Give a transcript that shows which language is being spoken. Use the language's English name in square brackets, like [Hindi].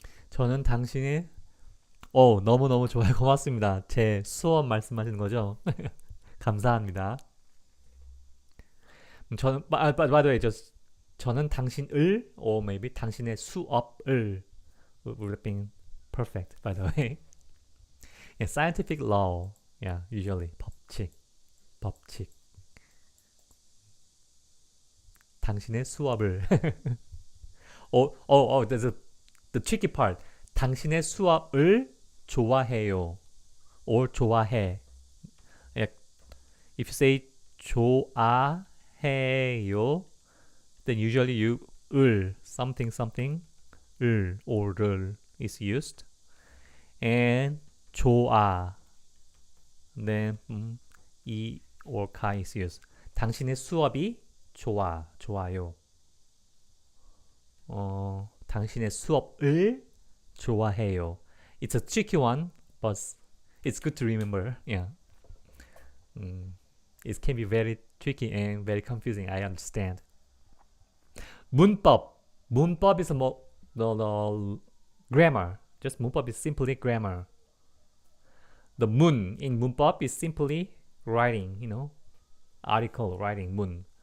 [Korean] 저는 당신의 너무너무 좋아요. 고맙습니다. 제 수업 말씀하시는 거죠? 감사합니다. 저는 [English] by the way, [Korean] 저는 당신을 [English] or maybe [Korean] 당신의 수업을 [English] would have been perfect by the way. Yeah, scientific law. Yeah, usually 법칙. [Korean] 당신의 수업을. [English] there's the tricky part. [Korean] 당신의 수업을 좋아해요. [English] or [Korean] 좋아해. [English] Yeah. If you say [Korean] 좋아해요, [English] then usually you something or 를 is used. And 좋아. Then 이 or 가 is used. [Korean] 당신의 수업이 좋아요. 당신의 수업을 좋아해요. [English] It's a tricky one, but it's good to remember. Yeah. It can be very tricky and very confusing. I understand. 문법 is more the grammar. Just 문법 is simply grammar. The 문 in 문법 is simply writing, article writing, 문.